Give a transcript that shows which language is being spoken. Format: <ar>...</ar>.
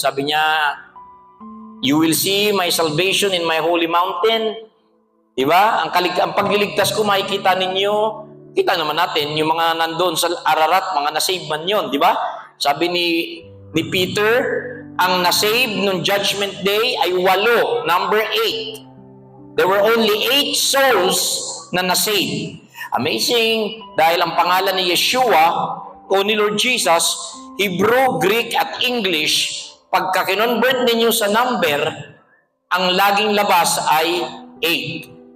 <tl>Sabi niya,</tl> <en>you will see my salvation in my holy mountain.</en> <tl>Diba? Ang pagliligtas ko, makikita ninyo. Kita naman natin, yung mga nandoon sa Ararat, mga nasave man yun. Diba? Sabi ni Peter, ang nasave nung judgment day ay 8, number 8.</tl> <en>There were only 8 souls</en> <tl>na nasave. Amazing, dahil ang pangalan ni Yeshua o ni Lord Jesus, Hebrew, Greek at English, pagka kinonvert ninyo sa number, ang laging labas ay 8.</tl>